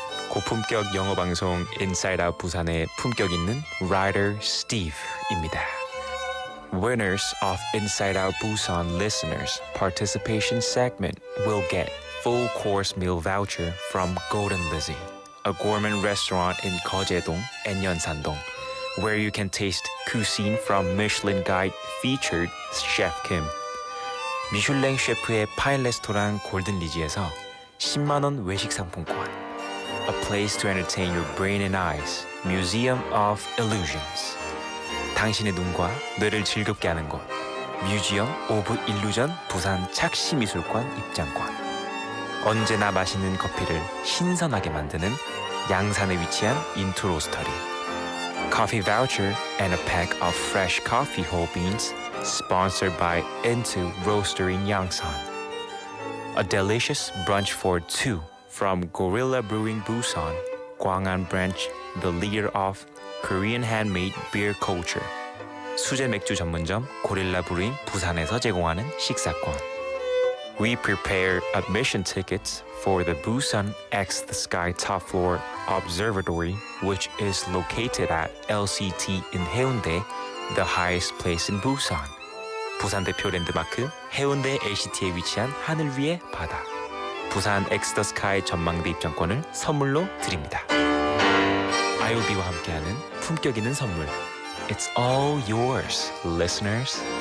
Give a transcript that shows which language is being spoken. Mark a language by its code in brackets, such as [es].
[ko] 고품격 영어 방송 인사이드 아웃 부산의 품격 있는 Writer Steve입니다. [en] Winners of Inside Out Busan listeners participation segment will get full course meal voucher from Golden Lizzie, a gourmet restaurant in Geojedong and Yeonsandong, where you can taste cuisine from Michelin Guide featured Chef Kim. [ko] 미슐랭 셰프의 파인 레스토랑 골든 리지에서 10만 원 외식 상품권. [en] A place to entertain your brain and eyes. Museum of Illusions. [ko] 당신의 눈과 뇌를 즐겁게 하는 곳. Museum of Illusion 부산 착시미술관 입장권. 언제나 맛있는 커피를 신선하게 만드는 양산에 위치한 인투 로스터리. [en] Coffee voucher and a pack of fresh coffee whole beans sponsored by Into Roastery in Yangsan. A delicious brunch for two from Gorilla Brewing Busan, Gwangan branch, the leader of Korean handmade beer culture. [ko] 수제 맥주 전문점 고릴라 브루잉 부산에서 제공하는 식사권. [en] We prepare admission tickets for the Busan X the Sky Top Floor Observatory, which is located at LCT in Haeundae, the highest place in Busan. [ko] 부산 대표 랜드마크 해운대 LCT에 위치한 하늘 위의 바다. 부산 X the Sky 전망대 입장권을 선물로 드립니다. IOB와 함께하는 품격 있는 선물. [en] It's all yours, listeners.